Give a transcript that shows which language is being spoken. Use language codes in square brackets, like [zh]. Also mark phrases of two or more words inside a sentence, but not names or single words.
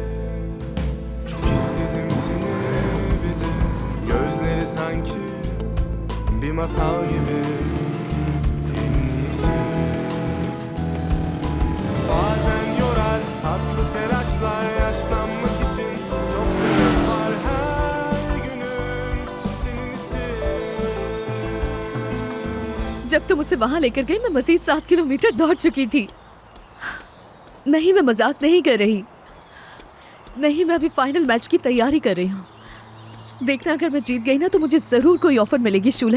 [tr] Çok istedim seni bize, gözleri sanki bir masal gibi, en iyisi. Bazen yorar tatlı telaşlar, yaşlanmak için çok sebep var, her günüm senin için. [hi] जब तुम उसे वहां लेकर गई, मैं मजीद 7 किलोमीटर दौड़ चुकी थी। नहीं, मैं मजाक नहीं कर रही। नहीं, मैं अभी फाइनल मैच की तैयारी कर रही हूँ। देखना, अगर मैं जीत गई ना तो मुझे जरूर कोई ऑफर मिलेगी शूले।